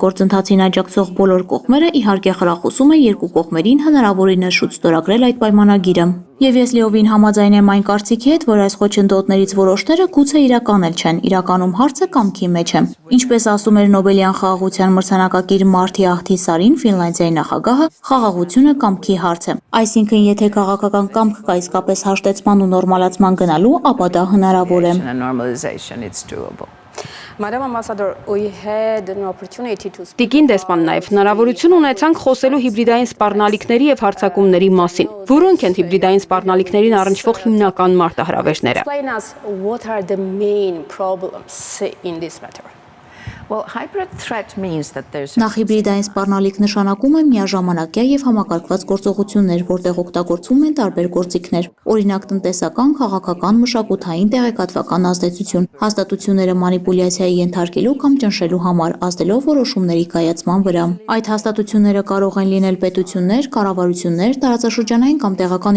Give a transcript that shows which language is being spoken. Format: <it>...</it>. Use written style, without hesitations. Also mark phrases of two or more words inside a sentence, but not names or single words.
<hy>գործընթացին աջակցող բոլոր կողմերը իհարկե խրախուսում է երկու կողմերին հնարավորինս շուտ ստորագրել այդ պայմանագիրը։ Եվ ես լիովին համաձայն եմ այն կարծիքի հետ, որ այս խոչընդոտներից որոշները գուցե իրական էլ չեն, իրականում հարցը կամքի մեջ է։ Ինչպես ասում էր Նոբելյան խաղաղության մրցանակակիր Մարտի Ահթիսարին, Ֆինլանդիայի նախագահը, խաղաղությունը կամքի հարց է։ Այսինքն, եթե քաղաքական կամք կա իսկապես հաշտեցման ու նորմալացման գնալու, ապա դա հնարավոր է։</hy> <en>and normalization, it's doable. Madam Ambassador, we had an opportunity to speak</en> <hy>Տիկին դեսպան նաև հնարավորություն ունեցանք խոսելու հիբրիդային սպառնալիքների եւ հարձակումների մասին։ Որոնք են հիբրիդային սպառնալիքներին առնչվող հիմնական մարտահրավերները։</hy> <en>explain us what are the main problems in this matter. Well, hybrid threat means that there's</en> <hy>Նախ հիբրիդային սպառնալիք նշանակում է միաժամանակյա եւ համակարգված գործողություններ, որտեղ օգտագործվում են տարբեր գործիքներ, օրինակ տնտեսական, քաղաքական, մշակութային, տեղեկատվական ազդեցություն, հաստատությունները մանիպուլյացիայի ենթարկելու կամ ճնշելու համար, ազդելով որոշումների կայացման վրա։ Այդ հաստատությունները կարող են լինել պետություններ, կառավարություններ, տարածաշրջանային կամ տեղական</hy>